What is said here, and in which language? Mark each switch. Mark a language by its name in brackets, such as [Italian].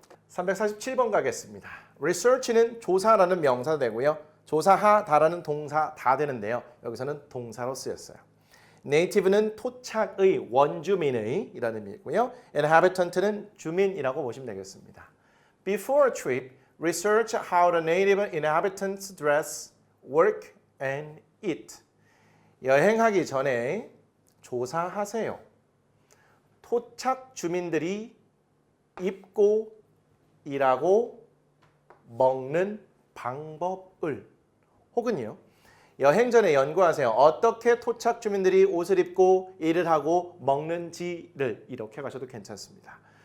[Korean] 347번 가겠습니다. research는 조사라는 명사 되고요. 조사하다라는 동사 다 되는데요. 여기서는 동사로 쓰였어요. native는 토착의 원주민의 이라는 의미고요. inhabitant는 주민이라고 보시면 되겠습니다. [English] Before a trip, research how the native inhabitants dress, work, and eat. [Korean] 여행하기 전에 조사하세요. 토착 주민들이 입고 일하고 먹는 방법을 혹은요. 여행 전에 연구하세요. 어떻게 토착 주민들이 옷을 입고 일을 하고 먹는지를 이렇게 가셔도 괜찮습니다.